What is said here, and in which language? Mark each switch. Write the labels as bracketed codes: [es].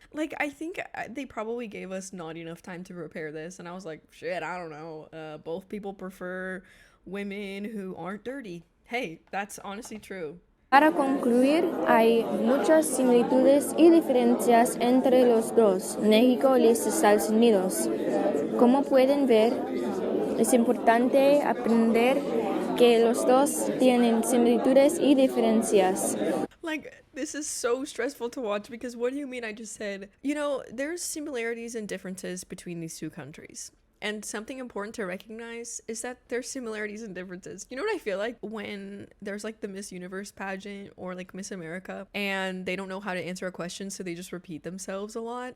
[en] Like, I think they probably gave us not enough time to prepare this, and I was like, shit, I don't know. Both people prefer women who aren't dirty. Hey, that's honestly true. [es] Para concluir, hay muchas similitudes y diferencias entre los dos, México y los Estados Unidos. Como pueden ver, es importante aprender que los dos tienen similitudes y diferencias. [en] Like, this is so stressful to watch because what do you mean I just said? You know, there's similarities and differences between these two countries. And something important to recognize is that there's similarities and differences. You know what I feel like when there's like the Miss Universe pageant or like Miss America and they don't know how to answer a question, so they just repeat themselves a lot?